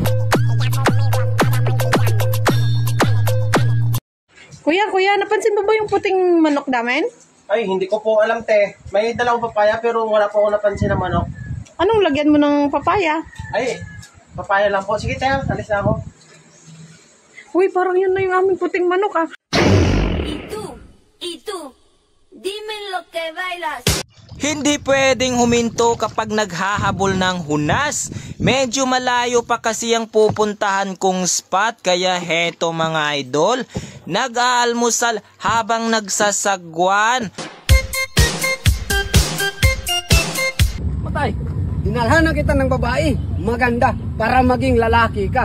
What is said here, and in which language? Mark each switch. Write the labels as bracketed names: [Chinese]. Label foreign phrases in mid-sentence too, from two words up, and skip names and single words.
[Filipino] Kuya, napansin mo ba yung puting manok namin? Ay, hindi ko po alam, te. May dalawang papaya pero wala po ako napansin na manok. Anong lagyan mo ng papaya? Ay, papaya lang po. Sige, te, alis na ako. Uy, parang yun na yung aming puting manok ah. [Spanish] Y tú, dime lo que bailas. [Filipino] Hindi pwedeng huminto kapag naghahabol ng hunas. Medyo malayo pa kasi ang pupuntahan kong spot, kaya heto mga idol, nag-aalmusal habang nagsasagwan. Matay, dinalhan na kita ng babae, maganda, para maging lalaki ka.